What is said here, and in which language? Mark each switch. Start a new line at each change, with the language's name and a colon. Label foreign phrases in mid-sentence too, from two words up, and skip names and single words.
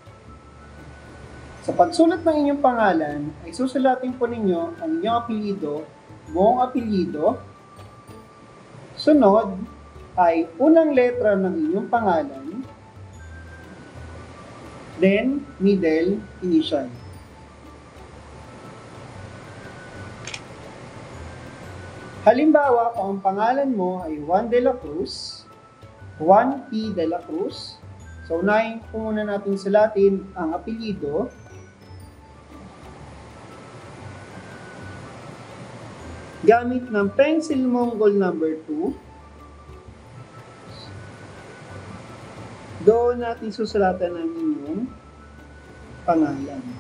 Filipino: Sa pagsulat ng inyong pangalan, ay susulatin po ninyo ang inyong apelyido, buong apelyido, sunod ay unang letra ng inyong pangalan,
English: then middle initial.
Filipino: Halimbawa, kung ang pangalan mo ay Juan de la Cruz, Juan P. de la Cruz, so unahin po muna natin sulatin ang apelyido. Gamit ng pencil Mongol number 2, doon natin susulatan ang inyong pangalan.